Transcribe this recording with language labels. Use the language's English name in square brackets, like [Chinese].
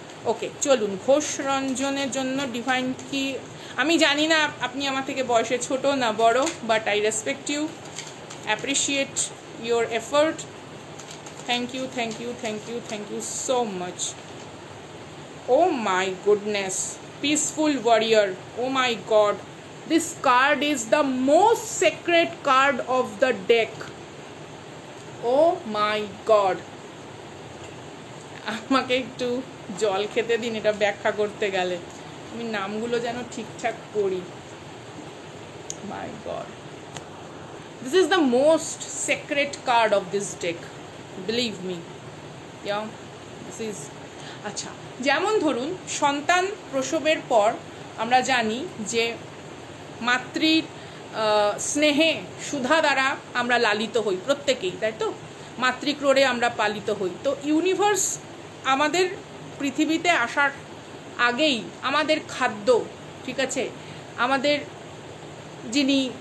[Bangla] ওকে, চলুন ঘোষ রঞ্জনের জন্য ডিভাইন কি, আমি জানি না আপনি আমার থেকে বয়সে ছোট না বড়, [English] But I respect you, appreciate your effort, thank you, thank you, thank you, thank you so much. Oh my goodness, peaceful warrior, oh my god, this card is the most sacred card of the deck. Oh my god, [Bangla] আমাকে একটু জল খেতে দিন এটা ব্যাখ্যা করতে গেলে, আমি নামগুলো যেন ঠিকঠাক করি। [English] My god, this is the most sacred card of this deck, believe me. Yeah, this is, [Bangla] আচ্ছা, যেমন ধরুন সন্তান প্রসবের পর আমরা জানি যে মাতৃ স্নেহে সুধা দ্বারা আমরা লালিত হই প্রত্যেকেই, তাই তো? মাতৃক্রোড়ে আমরা পালিত হই। তো ইউনিভার্স আমাদের পৃথিবীতে আসার আগেই আমাদের খাদ্য, ঠিক আছে, আমাদের যিনি